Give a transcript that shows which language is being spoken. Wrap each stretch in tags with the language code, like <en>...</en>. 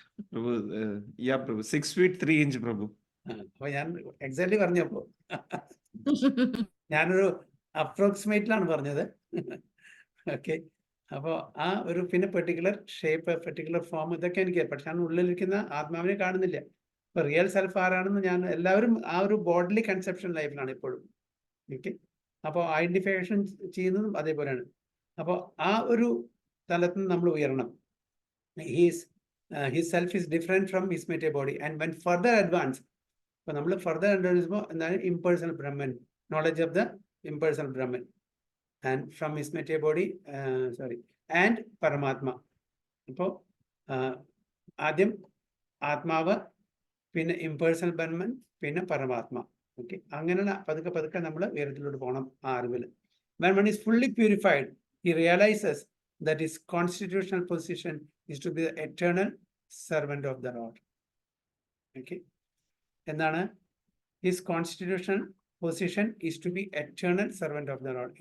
<en>Prabhu, yeah, Prabhu, 6 feet 3 inch, Prabhu.</en> <ml>അപ്പൊ ഞാൻ exactly പറഞ്ഞപ്പോ ഞാനൊരു അപ്രോക്സിമേറ്റിലാണ് പറഞ്ഞത്. ഓക്കെ, അപ്പോൾ ആ ഒരു പിന്നെ പെർട്ടിക്കുലർ ഷേപ്പ്, പെർട്ടിക്കുലർ ഫോം, ഇതൊക്കെ എനിക്ക്, പക്ഷെ ഞാൻ ഉള്ളിലിരിക്കുന്ന ആത്മാവിനെ കാണുന്നില്ല. ഇപ്പൊ റിയൽ സെൽഫ് ആരാണെന്ന് ഞാൻ, എല്ലാവരും ആ ഒരു ബോഡ്ലി കൺസെപ്ഷൻ ലൈഫിലാണ് ഇപ്പോഴും. ഓക്കെ, അപ്പോൾ ഐഡന്റിഫിക്കേഷൻ ചെയ്യുന്നതും അതേപോലെയാണ്. അപ്പോൾ ആ ഒരു തലത്തിൽ നിന്ന് നമ്മൾ ഉയരണം. He's</ml> <en>his self is different from his material body. And when further advance, further advance impersonal Brahman, knowledge of the impersonal Brahman, and from his material body, and Paramatma.</en> <ml>അപ്പോൾ ആദ്യം ആത്മാവ്, പിന്നെ ഇംപേഴ്സണൽ ബ്രഹ്മൻ, പിന്നെ പരമാത്മ. ഓക്കെ, അങ്ങനെയുള്ള പതുക്കെ പതുക്കെ നമ്മൾ ഉയരത്തിലോട്ട് പോകണം ആ അറിവിൽ.</ml> <en>When one is fully purified, he realizes that his constitutional position is to be the eternal servant of the Lord. Okay,</en> <ml>എന്താണ്</ml> <en>his constitutional position is to be eternal servant of the Lord?</en>